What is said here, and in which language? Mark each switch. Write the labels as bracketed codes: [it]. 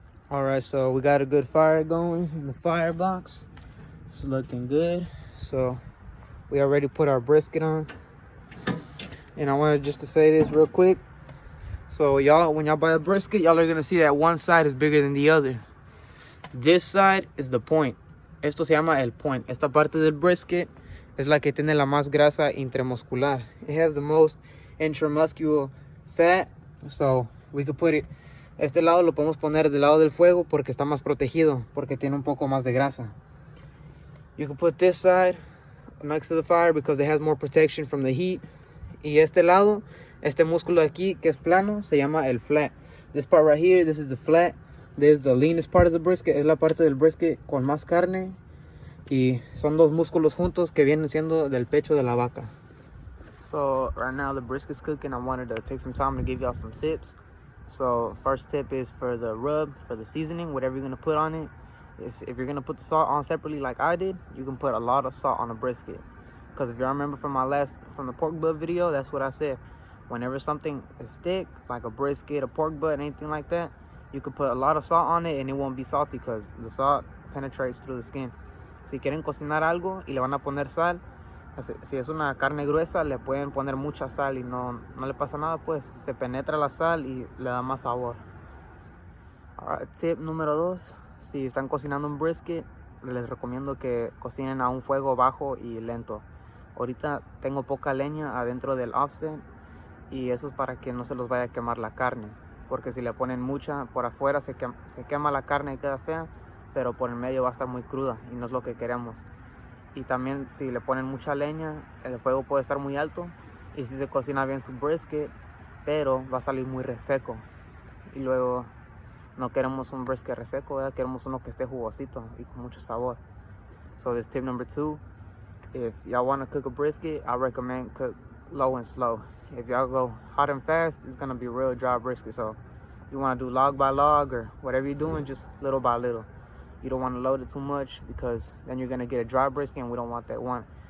[en] All right, so we got a good fire going in the firebox. It's looking good. So we already put our brisket on. And I wanted just to say this real quick. So y'all, when y'all buy a brisket, y'all are gonna see that one side is bigger than the other. This side is the point. [es] Esto se llama el point. Esta parte del brisket es la que tiene la más grasa intramuscular. [en] It has the most intramuscular fat. So we could put it. [es] Este lado lo podemos poner del lado del fuego porque está más protegido, porque tiene un poco más de grasa. [en] You can put this side next to the fire because it has more protection from the heat. [es] Y este lado, este músculo aquí que es plano, se llama el flat. [en] This part right here, this is the flat. This is the leanest part of the brisket. [es] Es la parte del brisket con más carne. Y son dos músculos juntos que vienen siendo del pecho de la vaca. [en] So right now the brisket's cooking. I wanted to take some time to give y'all some tips. So first tip is for the rub, for the seasoning, whatever you're going to put on it. Is if you're going to put the salt on separately like I did, you can put a lot of salt on a brisket. Because if y'all remember from the pork butt video, that's what I said. Whenever something is thick, like a brisket, a pork butt, anything like that, you can put a lot of salt on it and it won't be salty because the salt penetrates through the skin. [es] Si quieren cocinar algo y le van a poner sal, si es una carne gruesa, le pueden poner mucha sal y no le pasa nada, pues se penetra la sal y le da más sabor. Alright, tip número 2, si están cocinando un brisket, les recomiendo que cocinen a un fuego bajo y lento. Ahorita tengo poca leña adentro del offset y eso es para que no se los vaya a quemar la carne, porque si le ponen mucha por afuera se quema la carne y queda fea, pero por el medio va a estar muy cruda y no es lo que queremos. Y también si le ponen mucha leña, el fuego puede estar muy alto y si se cocina bien su brisket, pero va a salir muy reseco. Y luego no queremos un brisket reseco, ¿verdad? Queremos uno que esté jugosito y con mucho sabor. [en] So this tip number 2, if y'all want to cook a brisket, I recommend cook low and slow. If y'all go hot and fast, it's going to be real dry brisket. So you want to do log by log or whatever you're doing, just little by little. You don't want to load it too much because then you're going to get a dry brisket and we don't want that one.